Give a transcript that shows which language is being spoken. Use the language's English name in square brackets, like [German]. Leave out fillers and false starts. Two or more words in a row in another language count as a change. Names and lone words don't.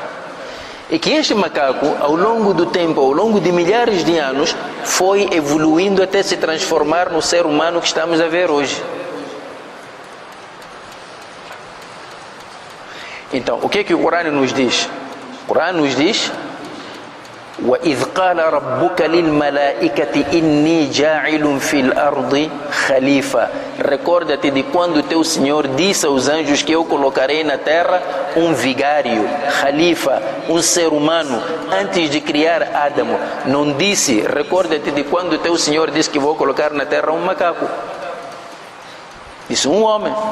[Portuguese] E que este macaco, ao longo do tempo, ao longo de milhares de anos, foi evoluindo até se transformar no ser humano que estamos a ver hoje. Então, o que é que o Corão nos diz? O Corão nos diz: [Arabic] وَإِذْ قَالَ رَبُّكَ لِلْمَلَائِكَةِ إِنِّي جَاعِلٌ فِي الْأَرْضِ خَلِيفَةً. [Portuguese] Recorda-te de quando teu Senhor disse aos anjos que eu colocarei na terra um vigário, Khalifa, um ser humano, antes de criar Adão. Não disse, recorda-te de quando teu Senhor disse que vou colocar na terra um macaco. Disse um homem.